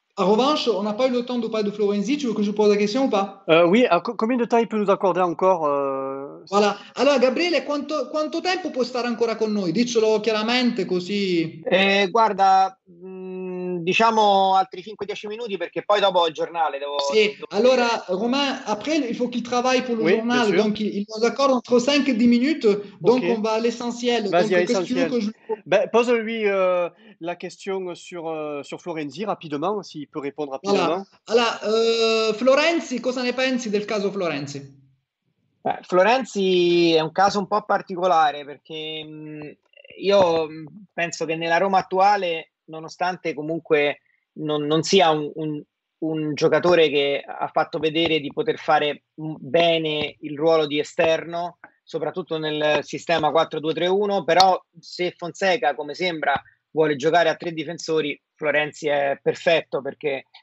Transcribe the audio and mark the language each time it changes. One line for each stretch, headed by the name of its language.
French: En revanche, on n'a pas eu le temps de parler de Florenzi. Tu veux que je pose la question ou pas? Oui, combien de temps il peut nous accorder encore
Italian: Voilà, allora Gabriele, quanto tempo può stare ancora con noi? Diccelo chiaramente così. Guarda, diciamo altri 5-10 minuti perché poi dopo ho il giornale.
French: Alors Romain, après il faut qu'il travaille pour le journal, donc il nous accorde entre 5 et 10 minutes, donc on va à l'essentiel. Vas-y, à l'essentiel. Pose-lui la question sur Florenzi rapidement, s'il peut répondre rapidement.
Italian: Allora, Florenzi, cosa ne pensi del caso Florenzi? Florenzi è un caso un po' particolare perché io penso che nella Roma attuale, nonostante comunque non sia un giocatore che ha fatto vedere di poter fare bene il ruolo di esterno, soprattutto nel sistema 4-2-3-1, però se Fonseca, come sembra, vuole giocare a 3 difensori, Florenzi è perfetto perché